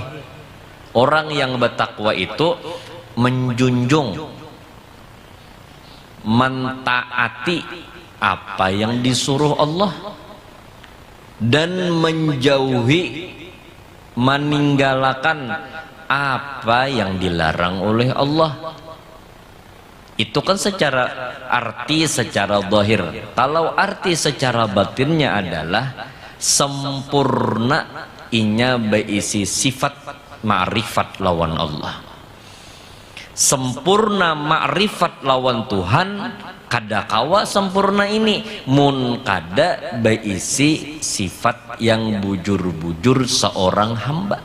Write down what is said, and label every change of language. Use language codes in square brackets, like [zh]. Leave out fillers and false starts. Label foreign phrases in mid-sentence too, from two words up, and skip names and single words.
[id] Orang yang bertakwa itu menjunjung, mentaati apa yang disuruh Allah dan menjauhi, meninggalkan apa yang dilarang oleh Allah. Itu kan secara arti, secara zahir. [bjn] Kalau arti secara batinnya adalah sempurna inya berisi sifat ma'rifat lawan Allah. Sempurna ma'rifat lawan Tuhan kada kawa sempurna ini mun kada berisi sifat yang bujur-bujur seorang hamba.